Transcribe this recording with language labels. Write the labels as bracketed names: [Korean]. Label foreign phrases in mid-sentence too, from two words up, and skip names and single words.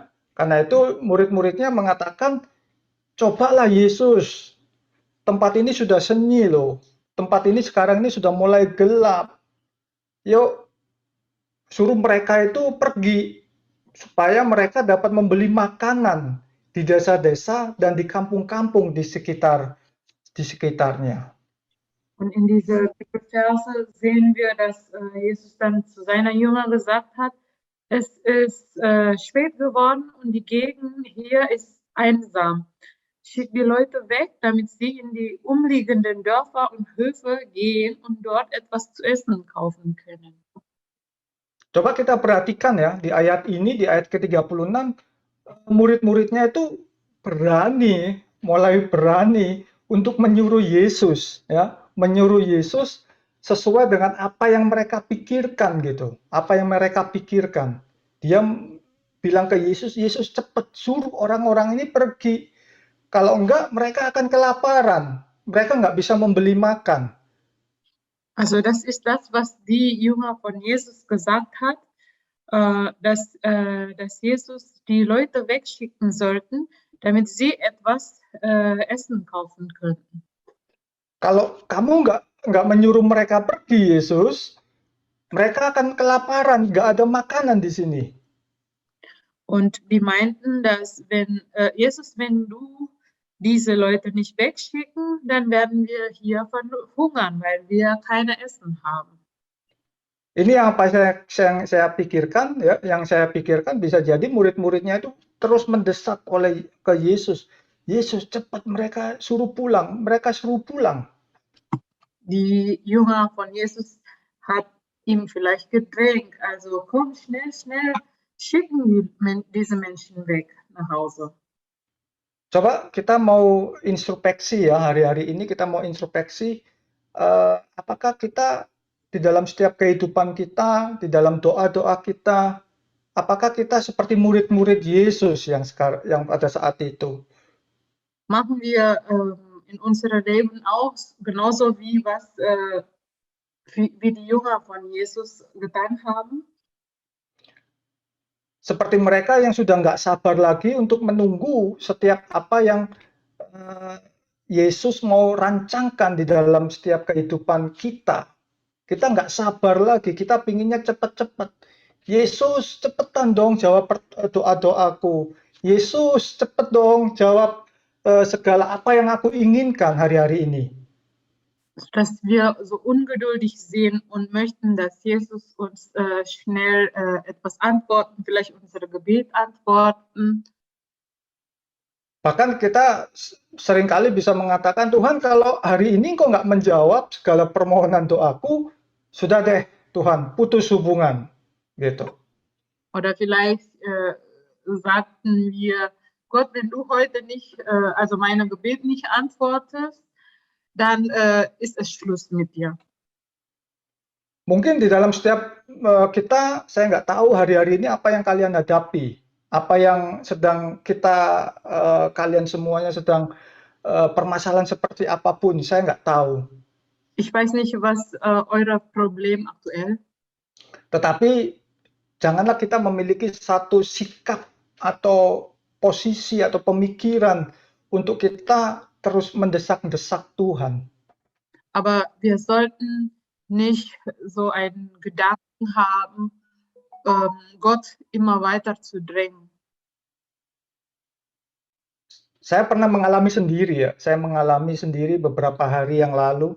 [Indonesian] Karena itu murid-muridnya mengatakan, cobalah Yesus, tempat ini sudah sunyi loh. Tempat ini sekarang ini sudah mulai gelap. Yuk, suruh mereka itu pergi supaya mereka dapat membeli makanan di desa-desa dan di kampung-kampung di sekitarnya. [German] Und in diese Verse sehen wir, dass Jesus dann zu seiner Jünger gesagt hat, es ist spät geworden und die Gegend hier ist einsam. Schickt die Leute weg, damit sie in die umliegenden Dörfer und Höfe gehen und dort etwas zu essen kaufen können. [Indonesian] Coba kita perhatikan ya, di ayat ini, di ayat ke-36, murid-muridnya itu mulai berani untuk menyuruh Yesus, ya, menyuruh Yesus sesuai dengan apa yang mereka pikirkan gitu, apa yang mereka pikirkan. Dia bilang ke Yesus, Yesus cepat suruh orang-orang ini pergi. Kalau enggak, mereka akan kelaparan. Mereka nggak bisa membeli makan. [German] Also das ist das, was die Jünger von Jesus gesagt hat, dass Jesus die Leute wegschicken sollten, damit sie etwas Essen kaufen könnten. [Indonesian] Kalau kamu nggak menyuruh mereka pergi, Yesus, mereka akan kelaparan, nggak ada makanan di sini. [German] Und die meinten, dass wenn du diese Leute nicht wegschicken, dann werden wir hier verhungern, weil wir keine Essen haben. [Indonesian] Ini apa yang saya pikirkan, ya, yang saya pikirkan bisa jadi murid-muridnya itu terus mendesak ke Yesus. Yesus cepat, mereka suruh pulang. [German] Die Jünger von Jesus hat ihm vielleicht gedrängt, also komm schnell, schicken diese Menschen weg nach Hause. [Indonesian] Coba kita mau introspeksi ya, hari-hari ini kita mau introspeksi apakah kita di dalam setiap kehidupan kita, di dalam doa-doa kita, apakah kita seperti murid-murid Yesus yang pada saat itu? [German] Machen wir in unserem Leben auch genauso wie die Jünger von Jesus getan haben? [Indonesian] Seperti mereka yang sudah nggak sabar lagi untuk menunggu setiap apa yang Yesus mau rancangkan di dalam setiap kehidupan kita. Kita nggak sabar lagi, kita pinginnya cepat-cepat. Yesus, cepetan dong jawab doa-doaku. Yesus, cepet dong jawab segala apa yang aku inginkan hari-hari ini. [German] Dass wir so ungeduldig sehen und möchten, dass Jesus uns schnell etwas antworten, vielleicht unsere Gebet antworten. [Indonesian] Bahkan kita seringkali bisa mengatakan, Tuhan kalau hari ini kok nggak menjawab segala permohonan doaku, sudah deh Tuhan, putus hubungan. Gitu. [German] Oder vielleicht sagten wir, Gott, wenn du heute nicht, also meine Gebet nicht antwortest, dann ist es Schluss mit dir. [Indonesian] Mungkin di dalam setiap kita, saya nggak tahu hari-hari ini apa yang kalian hadapi, apa yang sedang kalian semuanya sedang permasalahan seperti apapun, saya nggak tahu. [German] Ich weiß nicht, was euer Problem aktuell. [Indonesian] Tetapi janganlah kita memiliki satu sikap atau posisi atau pemikiran untuk kita terus mendesak-desak Tuhan. [German] Aber wir sollten nicht so einen Gedanken haben, Gott immer weiter zu drängen. [Indonesian] Saya pernah mengalami sendiri ya. Saya mengalami sendiri beberapa hari yang lalu.